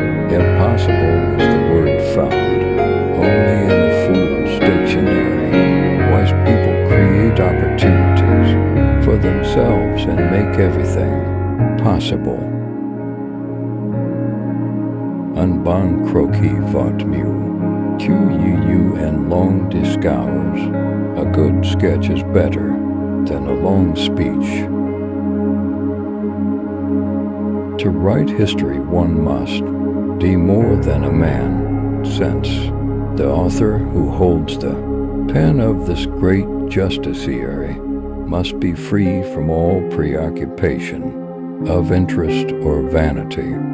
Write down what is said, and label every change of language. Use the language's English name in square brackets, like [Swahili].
[English] Impossible is the word found only in the fool's dictionary. Wise people create opportunities for themselves and make everything possible. [French] Un bon croquis vaut mieux qu'une and long discours. [English] A good sketch is better than a long speech. To write history one must be more than a man, since the author who holds the pen of this great justiciary must be free from all preoccupation of interest or vanity.